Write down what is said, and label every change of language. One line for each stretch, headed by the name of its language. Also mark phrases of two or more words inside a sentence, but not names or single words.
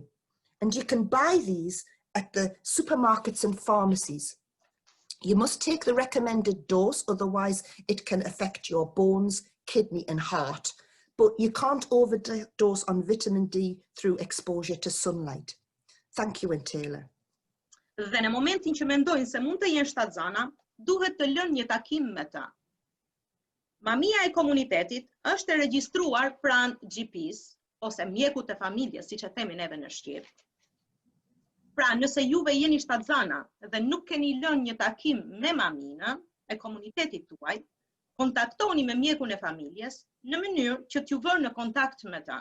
English: And you can buy these at the supermarkets and pharmacies. You must take the recommended dose, otherwise it can affect your bones, kidney and heart. But you can't overdose on vitamin D through exposure to sunlight. Thank you, Taylor.
Albanian: Dhe në momentin që mendojnë se mund të jenë shtatzana, duhet të lënë një takim me ta. Mamia e komunitetit është e regjistruar pranë GP-s ose mjekut të familjes, siç e themi neve në Shqip. Pra, nëse juve jeni shtatzana dhe nuk keni lënë një takim me maminën e komunitetit tuaj, kontaktoni me mjekun e familjes në mënyrë që t'ju vënë në kontakt me ta.